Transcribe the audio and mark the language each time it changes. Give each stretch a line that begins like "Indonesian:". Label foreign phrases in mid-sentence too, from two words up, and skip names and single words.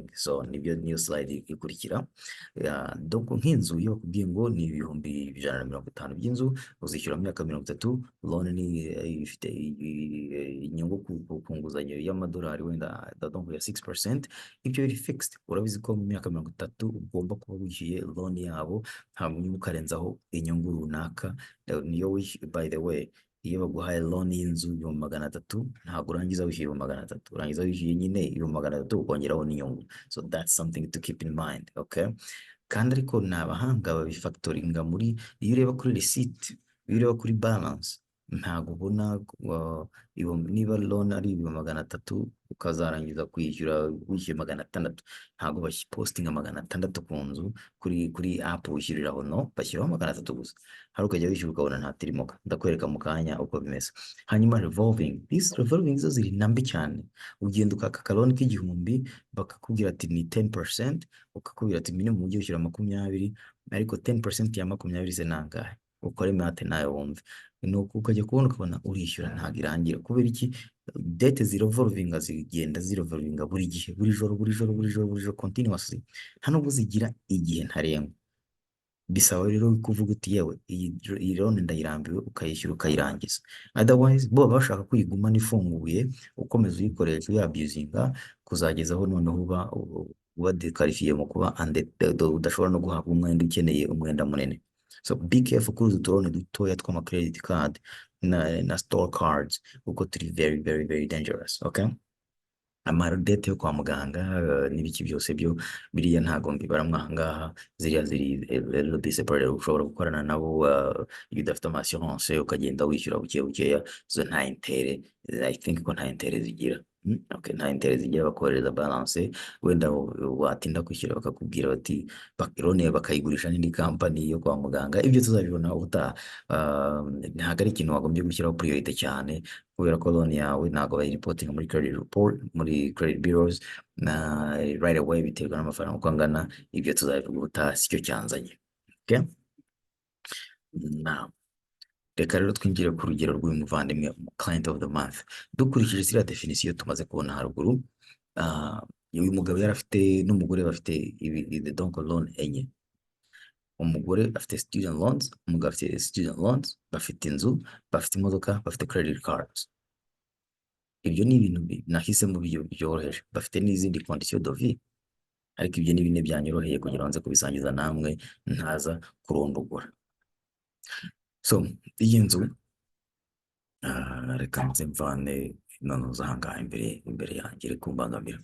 Kinyarwanda: So niyo slide ikurikira. Donc nk'inzu iyo bakubwiye ngo ni 150 by'inzu uzishyura mu myaka 30, loan ni ifite inyungu ku nguzanyo y'amadolari wenda donc ya 6%, ibyo biri fixed. Urabizi ko mu myaka 30 ugomba kuba wishyuye loan yabo, nta nyungu ukarenzaho inyungu runaka. Niyo
English: by the way,
Kinyarwanda: iyo baguhaye loan y'inzu 300,000 ntabwo urangiza wishyuye 300,000, urangiza wishyuye nyine 300,000 ukongeraho n'inyungu.
English: So that's something to keep in mind, okay?
Kinyarwanda: Kandi ariko ni abahanga babifactoringa muri, iyo ureba kuri receipt, iyo ureba kuri balance, ntabwo ubona niba loan ari 300,000 ukazarangiza kwishyura wishyuye 600, ntabwo postinga 600 ku nzu kuri app wishyuriraho, no, bashyiraho 600 gusa, hari ukajya wishyura ukabona nta tirimoka. Ndakwereka mu kanya uko bimeze. Hanyuma revolving,
English: these revolving
Kinyarwanda: zo ziri nambi cyane. Ugenda ukaka kaloni k'igihumbi bakakubwira ati ni 10%, ukakubwira ati minimum ujye ushyira 20, ariko 10% ya 20 se nangahe? Ukore mate nawe wumve, nuko ukajya kubona ukabona urishyura ntabwo irangira. Kubera iki? Date zirevolvinga, zigenda zirevolvinga buri gihe, buri joro continuously, nta nubwo zigira igihe ntarengwa. Bisaba rero kuvuga uti yewe iyi loan ndayirambiwe, ukayishyura ukayirangiza. Otherwise bo bashaka kuyigumana ifunguye, ukomeza uyikoresha uyabusinga kuzageza aho noneho uba dekarifiye mu kuba udashobora no guhabwa umwenda ukeneye umwenda munini.
English: So be careful
Kinyarwanda: kuri utu turone dutoya tw'ama
English: credit card
Kinyarwanda: na
English: store cards,
Kinyarwanda: kuko turi
English: very dangerous, okay?
Kinyarwanda: Amadete yo kwa muganga n'ibiki byose byo biriya ntago mbibaramwe aha ngaha. Ziriya ziri separate, ushobora gukorana nabo iyo udafite assurance ukagenda wishyura bukeya, zo nta intere,
English: I think
Kinyarwanda: ko nta intere zigira. Okay, nta intere zigira, bakohereza balance, wenda watinda kwishyura bakakubwira bati bakirone bakayigurisha n'indi company yo kwa muganga. Ibyo tuzabibona ubutaha. Ntabwo ari ikintu wagombye gushyiraho priority cyane, kubera ko loan yawe ntabwo bayireportinga muri
English: credit report,
Kinyarwanda: muri
English: credit bureaus
Kinyarwanda: na
English: right away,
Kinyarwanda: biterwa n'amafaranga uko angana. Ibyo tuzabivuga ubutaha, sicyo cyanzanye, okay? Now reka rero twinjire ku rugero rw'uyu muvandimwe,
English: client of the month.
Kinyarwanda: Dukurikije ziriya definition tumaze kubona haruguru, uyu mugabo yari afite n'umugore bafite donc loan enye. Umugore afite student loans, umugabo afite student loans, bafite inzu, bafite imodoka, bafite credit cards. Ibyo ni ibintu nahisemo byoroheje. Bafite n'izindi
French: condition de vie,
Kinyarwanda: ariko ibyo ni bine byanyoroheye kugira ngo nze kubisangiza namwe ntaza kurondogora. So iyi nzu reka nze mvane noneho ahangaha imbere yanjye reka kumbangamira.